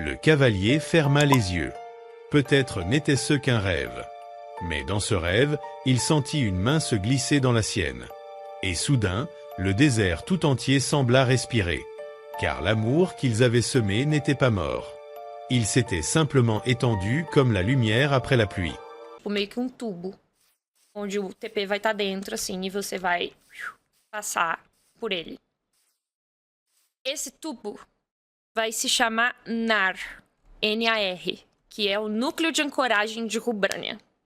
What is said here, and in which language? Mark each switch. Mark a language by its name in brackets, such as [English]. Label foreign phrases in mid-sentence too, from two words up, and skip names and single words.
[French] Le cavalier ferma les yeux. Peut-être n'était-ce qu'un rêve. Mais dans ce rêve, il sentit une main se glisser dans la sienne. Et soudain, le désert tout entier sembla respirer. Car l'amour qu'ils avaient semé n'était pas mort. Il s'était simplement étendu comme la lumière après la pluie. [Portuguese] Meio que tubo, onde o TP vai estar dentro, assim, e você vai passar por ele. Esse tubo vai se chamar NAR, N-A-R, que é o Núcleo de Ancoragem de Rubrânia.